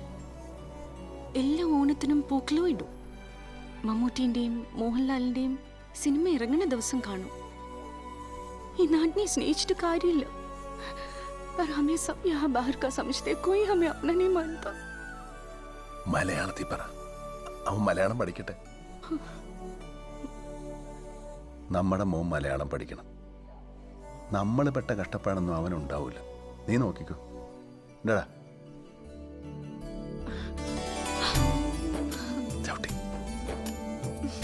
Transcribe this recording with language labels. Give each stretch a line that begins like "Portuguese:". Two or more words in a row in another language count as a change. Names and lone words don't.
Malayalam: എല്ലാ ഓണത്തിനും പൂക്കളും ഇടും. മമ്മൂട്ടിന്റെയും മോഹൻലാലിന്റെയും സിനിമ ഇറങ്ങുന്ന ദിവസം കാണും. ഈ നാടിനെ സ്നേഹിച്ചിട്ട് കാര്യമില്ല.
Hindi: पर हमें सब यहाँ बाहर का समझते, कोई हमें अपना नहीं मानता.
Malayalam: മലയാളത്തിൽ പറ. അവൻ മലയാളം പഠിക്കട്ടെ. നമ്മുടെ മോൻ മലയാളം പഠിക്കണം. നമ്മൾ പെട്ട കഷ്ടപ്പാടൊന്നും അവനുണ്ടാവില്ല. നീ നോക്കിക്കോ. എന്താടാ ചവിട്ടി